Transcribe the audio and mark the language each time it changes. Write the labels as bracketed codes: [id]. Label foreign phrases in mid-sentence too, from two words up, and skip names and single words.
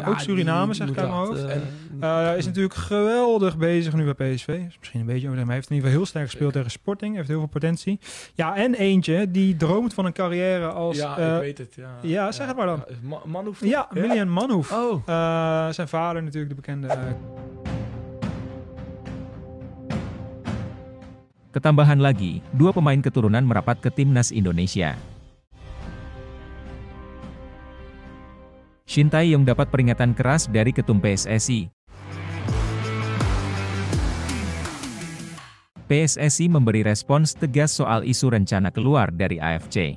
[nl] ook Suriname, zeg ik uit mijn hoofd. Is natuurlijk geweldig bezig nu bij PSV. Is misschien een beetje overdreven, maar hij heeft in ieder geval heel sterk gespeeld tegen Sporting. Heeft heel veel potentie. Ja, en eentje die droomt van een carrière als... Ja, ik weet het. Ja, zeg het maar dan. Manhoef? Ja, Milian Manhoef. Oh. Zijn vader natuurlijk, de bekende... [id] Ketambahan lagi, 2 pemain keturunan merapat ke timnas Indonesia. Shin Tae-yong dapat peringatan keras dari Ketum PSSI. PSSI memberi respons tegas soal isu rencana keluar dari AFC.